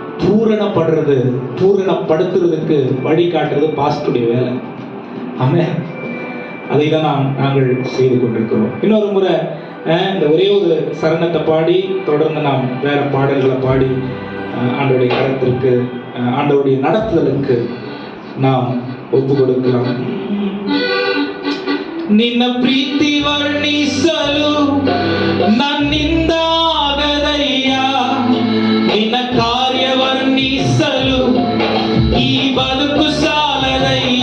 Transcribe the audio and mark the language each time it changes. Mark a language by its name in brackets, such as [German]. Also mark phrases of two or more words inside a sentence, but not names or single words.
[Tamil] பூரணப்படுத்துறதுக்கு வழி காட்டுறது பாஸ்டருடைய வேலை. ஆமென். அதை தான் நாங்கள் செய்து கொண்டிருக்கிறோம். இன்னொரு முறை இந்த ஒரே ஒரு சரணத்தை பாடி தொடர்ந்து நாம் வேற பாடல்களை பாடி ஆண்டவருடைய கரத்திற்கு, ஆண்டவருடைய நடத்துதலுக்கு நாம் [Kannada] ಒಪ್ಪು ಕೊಡುತ್ತೇವೆ. ನಿನ್ನ ಪ್ರೀತಿ ವರ್ಣಿಸಲು ನನ್ನಿಂದ ಆಗದಯ್ಯ, ನಿನ್ನ ಕಾರ್ಯ ವರ್ಣಿಸಲು ಈ ಬದುಕು ಸಾಲದಯ್ಯ.